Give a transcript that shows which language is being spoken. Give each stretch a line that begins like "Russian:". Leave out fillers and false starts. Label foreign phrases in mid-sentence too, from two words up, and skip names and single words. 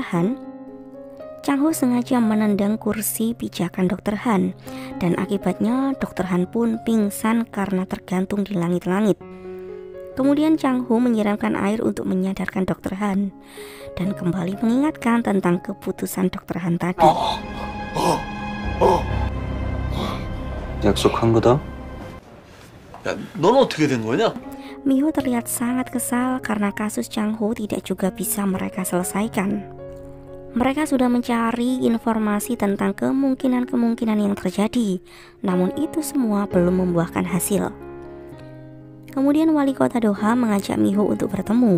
Indonesian: Han, Chang Ho sengaja menendang kursi pijakan Dr. Han, dan akibatnya Dr. Han pun pingsan karena tergantung di langit-langit. Kemudian Chang Ho menyiramkan air untuk menyadarkan Dr. Han, dan kembali mengingatkan tentang keputusan Dr. Han tadi.
Korean: 약속한 거다. 야, 넌 어떻게 된 거냐?
Indonesian: Mi-ho terlihat sangat kesal karena kasus Chang Ho tidak juga bisa mereka selesaikan. Mereka sudah mencari informasi tentang kemungkinan-kemungkinan yang terjadi, namun itu semua belum membuahkan hasil. Kemudian wali kota Doha mengajak Mi-ho untuk bertemu.